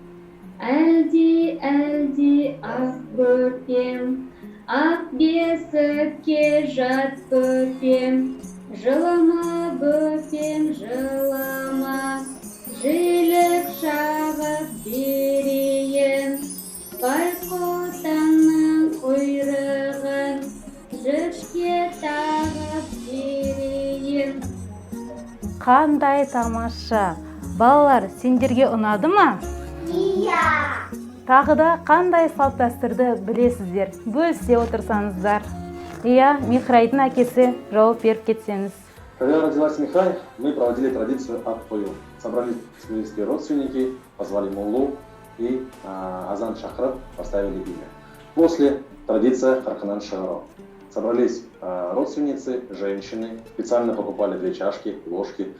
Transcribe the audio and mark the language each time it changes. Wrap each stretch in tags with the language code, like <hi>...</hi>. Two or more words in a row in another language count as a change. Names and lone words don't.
<kk>Әлди ақ бөпем, ақ бесікке жат бөпем, жылама бөпем, жылама, жілік шағып берейін, байқұтанның құйрығын, жіпке тағып берейін. Қандай тамаша! Балалар, сендерге ұнады ма? Иә. Тағы да қандай салт дәстүрді білесіздер? Бөлісе отырсаңыздар. Иә, Михрайдың әкесі жауап беріп кетсеңіз.</kk> <ru>Когда родилась Михрай, мы проводили традицию ат-тою. Собрались близкие родственники, позвали муллу и</ru> <kk>азан шақырып</kk> <ru>поставили имя. После традиция Харканан Шагаро. Собрались родственницы, женщины, специально покупали 2 чашки, ложки.</ru>